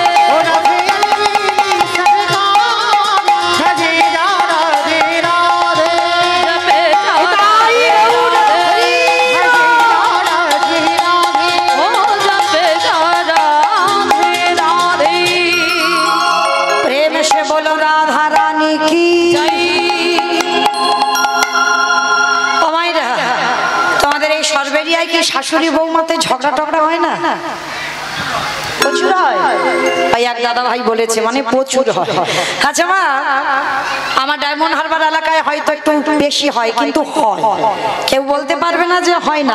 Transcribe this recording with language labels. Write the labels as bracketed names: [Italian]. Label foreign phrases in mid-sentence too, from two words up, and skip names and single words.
[Hindi] ओ राधे अलबेली सरकार, भजे जारा राधे राधे। जपे जा हिताई गौर हरि, भजे जारा राधे राधे। ओ जपे जा राधे राधे। प्रेम से बोलो राधा रानी की जय। [Bangla] ও মাইরা, তোমাদের এই সর্বেরিয়ায় কি শাশুড়ি বৌমাতে ঝগড়া টগড়া হয় না? প্রচুর হয়। ভাই এক দাদা ভাই বলেছে, মানে প্রচুর হয়। আচ্ছা মা, আমার ডায়মন্ড হারবার এলাকায় হয়তো একটু বেশি হয়, কিন্তু হয়, কেউ বলতে পারবে না যে হয় না।